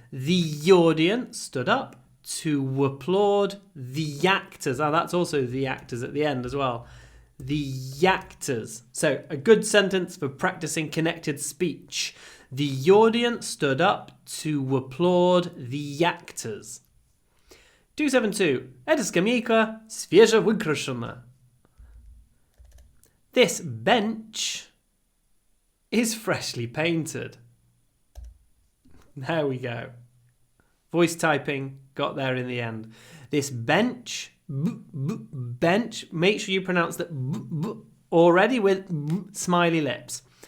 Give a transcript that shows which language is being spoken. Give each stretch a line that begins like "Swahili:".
English: The audience stood up to applaud the actors. Now that's also the actors at the end as well. The actors. So a good sentence for practicing connected speech. The audience stood up to applaud the actors. 272.
Russian: Эта скамейка свеже выкрашена.
English: This bench is freshly painted. There we go. Voice typing got there in the end. This bench, bench, make sure you pronounce that already with smiley lips.